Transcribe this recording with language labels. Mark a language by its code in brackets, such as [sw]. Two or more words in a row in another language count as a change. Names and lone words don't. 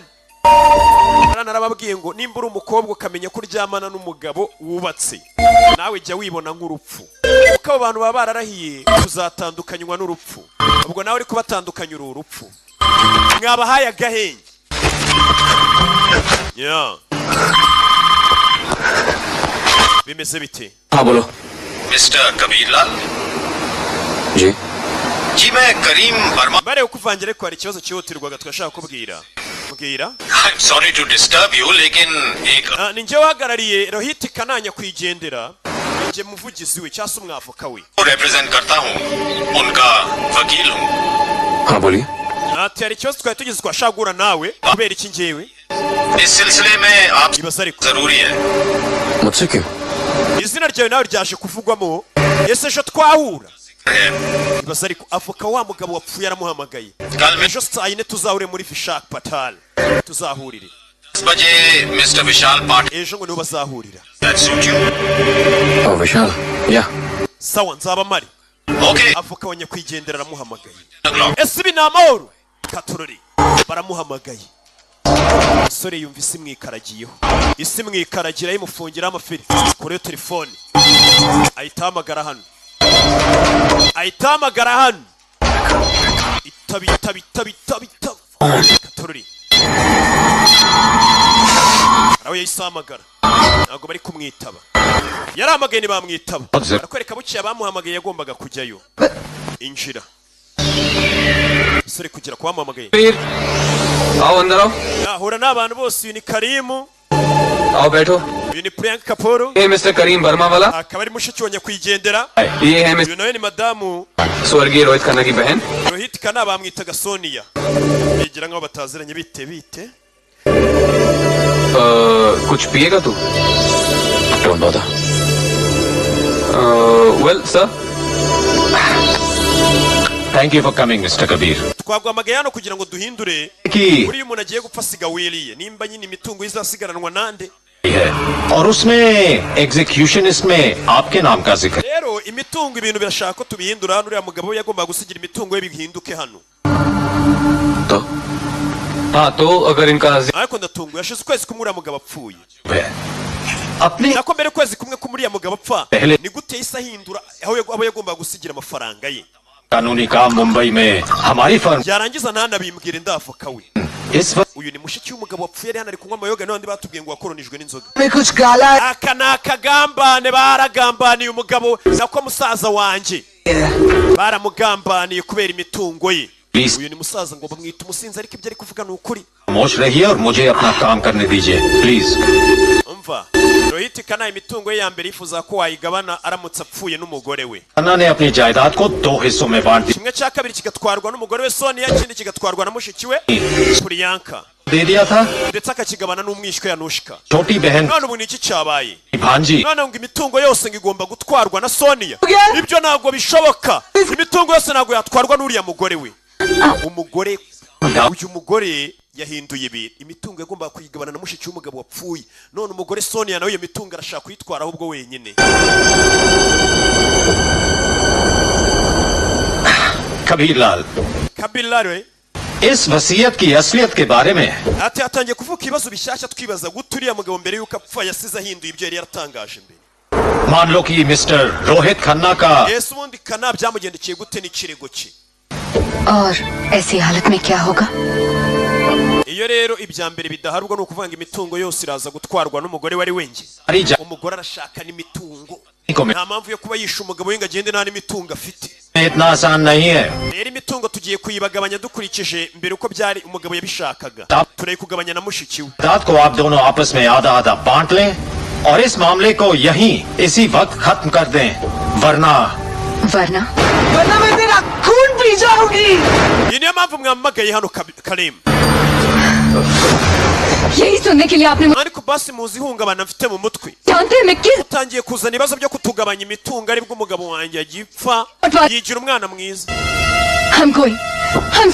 [rw] Narababwiye ngo nimba uri umukobwa ukamenya ko uryamana n'umugabo wubatse, nawe jya wibona nk'urupfu. Kuko abo bantu baba bararahiye kuzatandukanywa n'urupfu. Ubwo nawe uri kubatandukanya uri urupfu. Mwabahaye agahenge. Bimeze bite? [hi] हाँ बोलो। मिस्टर कबीर लाल जी जी मैं करीम वर्मा [rw] bare ukuvangira ko hari ikibazo cyihutirwaga twashaka kubwira. Mbwira. [en] I'm sorry to disturb you [hi] लेकिन एक [rw] Ninjye wahagarariye Rohit Kananya kwigendera. Ninjye muvugizi we cyangwa umwavoka we. [hi] represent करता हूँ उनका वकील हूँ. हाँ बोलिए। [rw] Ati hari ikibazo twari tugeze twashagura nawe kubera iki njyewe? [hi] इस सिलसिले में आप [rw] Ibaza ariko [hi] जरूरी है. मुझसे क्यों? [rw] izina ryawe nawe ryaje kuvugwamo. Ese ejo twahura? Ibaza ariko avoka wa mugabo wapfuye aramuhamagaye. Ejo saa yine tuzahure muri Vishak Patal. Tuzahurire. [hi] 10 बजे मिस्टर विशाल पाठ. [rw] Ejo ngo niho bazahurira. [en] That suit you? [hi] ओ विशाल या [rw] Sawa nzaba mari. Okay. Avoka wa nyakwigendera aramuhamagaye. o'clock. Ese ibi ni amahoro? Katorori baramuhamagaye. Umusore yumva isi mwikaragiyeho. Isi mwikaragira yimufungira amafiri kuri telefone. Ayitamagara hano. Ayitamagara hano. Itabi. Katorori. Arawe yisamagara. Ntabwo bari kumwitaba. Yaramagaye ni bamwitaba. Arakwereka buciye abamuhamagaye yagombaga kujyayo. Injira. Sore kugira kwamuhamagaye. [hi] आओ अंदर आओ। [rw] Yahura n'abantu bose. Uyu ni Karimu. [hi] आओ बैठो। [rw] Uyu ni Priyanka Kapoor. [hi] ये मिस्टर करीम वर्मा वाला। [rw] Akaba ari mushiki wa nyakwigendera. [hi] ये है [rw] Uyu nawe ni madamu [hi] स्वर्गीय रोहित खन्ना की बहन। [rw] Rohit Kana bamwitaga Sonia. Bigira nkaho bataziranye bite. [hi] कुछ पिएगा तू? [en] Don't bother. Well, sir. Thank you for coming, Mr. Kabir. [rw] Twagwamagaye hano kugira ngo duhindure. [hi] कि [rw] Uriya umuntu agiye gupfa asiga wiriye. Nimba nyine imitungo izasigaranwa nande. [hi] है और उसमें एग्जीक्यूशनिस्ट में आपके नाम का जिक्र [rw] Rero imitungo ibintu birashaka ko tubihindura hano. Uriya mugabo yagomba gusigira imitungo ye bihinduke hano. [hi] तो हाँ तो अगर इनका [rw] Ariko ndatunguye yashize ukwezi kumwe uriya mugabo apfuye. [hi] है अपने [rw] Nako mbere ukwezi kumwe kumuriya mugabo apfa. [hi] Pehle. [rw] Ni gute yahise ahindura aho yagomba gusigira amafaranga ye. [hi] कानूनी काम मुंबई में हमारी फर्म [rw] Yarangiza ntanabimbwire ndavoka we. [hi] इस वक्त [rw] Uyu ni mushiki w'umugabo wapfuye ari hano ari kunywa amayoga n'abandi batubwiye ngo wakoronijwe n'inzoga. [hi] मैं कुछ काला [rw] Aka ni akagambane baragambaniye umugabo nako musaza wanjye. Baramugambaniye kubera imitungo ye. [hi] प्लीज [rw] Uyu ni musaza ngo bamwita umusinzi ariko ibyo ari kuvuga ni ukuri. [hi] खामोश रहिए और मुझे अपना काम करने दीजिए प्लीज [rw] Umva. Rohit Kana imitungo ye ya mbere yifuza ko wayigabana aramutse apfuye n'umugore we. [hi] अन्ना ने अपनी जायदाद को 2 हिस्सों में बांट [rw] Kimwe cya kabiri kigatwarwa n'umugore we Sonia, ikindi kigatwarwa na mushiki we Priyanka. [hi] दे दिया था [rw] ndetse akakigabana n'umwishywa yanushika [hi] छोटी बहन [rw] none ubu ni iki cyabaye [hi] भांजी [rw] none ngo imitungo yose ngo igomba gutwarwa na Sonia ibyo ntabwo bishoboka imitungo yose ntabwo yatwarwa n'uriya mugore we umugore uyu mugore yahinduye ibintu imitungo yagomba kuyigabana na mushiki w'umugabo wapfuye none umugore Sonia nawe iyo mitungo arashaka kuyitwara ahubwo wenyine Kabirlaal [hi] इस वसीयत की असलियत के बारे में [rw] ati atangiye kuvuga ibibazo bishyashya twibaza gute uriya mugabo mbere yuko apfa yasize ahinduye ibyo yari yaratangaje mbere [hi] मान लो कि मिस्टर रोहित खन्ना का [rw] Yesu ubundi kana byamugendekeye gute n'ikirego cye [hi] और ऐसी हालत में क्या होगा [rw] iyo rero ibya mbere bidaharwa no kuvanga imitungo yose iraza gutwarwa n'umugore wari wenge umugore arashaka n'imitungo nta mpamvu yo kuba yisha umugabo we ngo agende nta n'imitungo afite [hi] इतना आसान नहीं है [rw] rero imitungo tugiye kuyibagabanya dukurikije mbere uko byari umugabo yabishakaga turayikugabanya na mushiki we [hi] रात को आप दोनों आपस में आधा आधा बांट लें और इस मामले को यहीं इसी वक्त खत्म कर दें वरना वरना मैं तेरा खून पी जाऊंगी [rw] iyi niyo mpamvu mwamagaye hano Karim [hi] यही सुनने के लिए आपने [rw] ariko basi muzi ihungabana mfite mu mutwe [hi] जानते हैं मैं किस [rw] utangiye kuzana ibibazo byo kutugabanya imitungo aribwo umugabo wanjye agipfa yigira umwana mwiza [hi] हम कोई हम